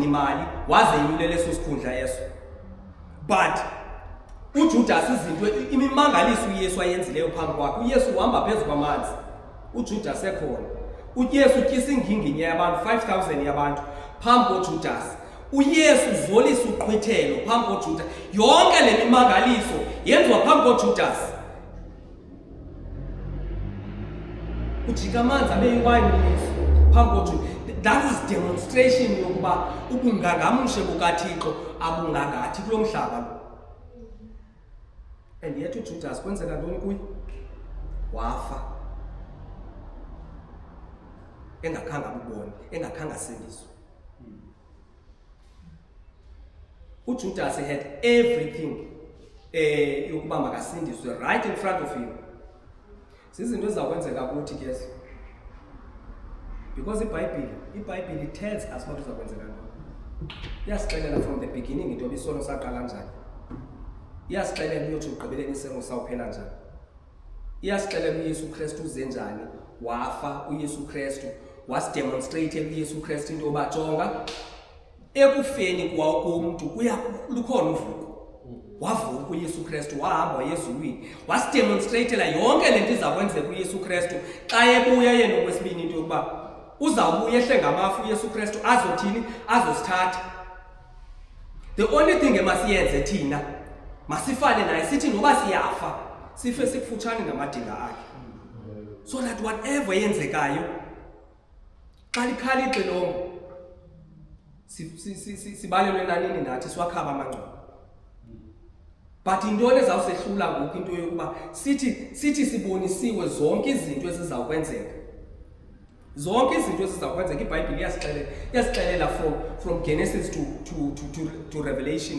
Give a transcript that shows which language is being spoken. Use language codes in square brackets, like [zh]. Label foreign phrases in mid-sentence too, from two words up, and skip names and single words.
[xh] imali waze inyulele leso sikhundla eso but uJudas izinto imimangaliso uYesu ayenzileyo phambi kwakhe uYesu uhamba phezu kwamanzi uJudas ekhona uYesu utyisa inginginye yabantu 5,000 yabantu phambi koJudas uYesu zolisa uqhwithelo phambi koJudas yonke le mimangaliso yenziwa phambi koJudas ujika amanzi abe yiwayini uYesu phambi koJudas [en] that is demonstration [xh] yokuba ubungangamshe bukaThixo abungangathi kulo mhlaba lo and yet uJudas kwenzeka ntoni kuye wafa engakhange abubone engakhange asindiswe uJudas [en] had everything [xh] yokuba makasindiswe [en] right in front of him [xh] zizinto ezizakwenzeka kuthi ke because iBhayibhile [en] tells us what [xh] uzakwenzeka ntoni iyasixelela [en] from the beginning [xh] into bisono saqala njani iyasixelela uyothi ugqibeleni isengo sawuphela njani iyasixelela uYesu Kristu uze njani wafa uYesu Kristu wasidemonstrate uYesu Kristu into yoba jonga ekufeni kwawo komuntu lukhona uvuko wavuka uYesu Kristu wahamba ezulwini wasidemonstratela yonke lento izakwenzeka uYesu Kristu xa ebuya yena okwesibini into yokuba uzawubuya ehle ngamafu uYesu Kristu azothini azosithatha [en] the only thing [xh] emasiyenze thina masifane naye sithi noba siyafa sife sikufutshane namadinga akhe [en] so that whatever [xh] yenzekayo xa likhala ixilongo sibalelwe nanini nathi siwakhaba amangcwaba but intoni ezawusehlula ngoku into yokuba sithi sibonisiwe zonke izinto ezizawukwenzeka iBhayibhile iyasixelela [en] from Genesis to Revelation